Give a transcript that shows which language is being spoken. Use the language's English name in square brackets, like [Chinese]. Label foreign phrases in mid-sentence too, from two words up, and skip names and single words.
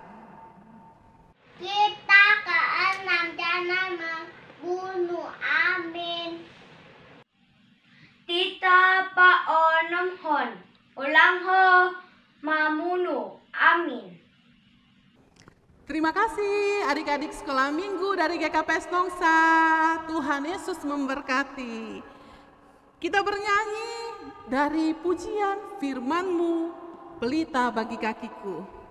[Indonesian] Kita keenam jangan membunuh, amin. [Batak Simalungun] Tita pa onom hon, ulang ho mamunu, amin. [Indonesian] Terima kasih adik-adik sekolah minggu dari GKPS Nongsa. Tuhan Yesus memberkati. Kita bernyanyi dari pujian firman-Mu, pelita bagi kakiku.